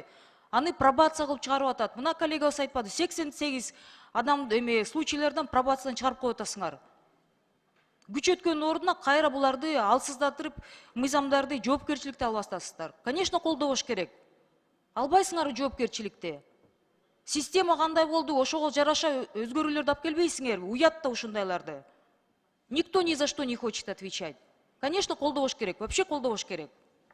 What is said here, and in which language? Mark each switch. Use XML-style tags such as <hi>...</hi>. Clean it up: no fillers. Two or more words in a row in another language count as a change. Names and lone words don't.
<ky>Аны пробация кылып чыгарып атат. Мына коллегабыз айтпады, 88 адам случайлардан пробациядан чыгарып коюп атасыңар. Күч өткөн ордуна кайра буларды алсыздатырып, мыйзамдарды, жоопкерчиликти алып атасыздар. Конечно, колдобош керек. Албайсыңар жоопкерчиликти. Система кандай болду, ошого жараша өзгөрүүлөрдү алып келбейсиңерби? Уят да ушундайларды.</ky> <ru>Никто ни за что не хочет отвечать. Конечно,</ru> <ky>колдобош керек, вообще колдобош керек.</ky>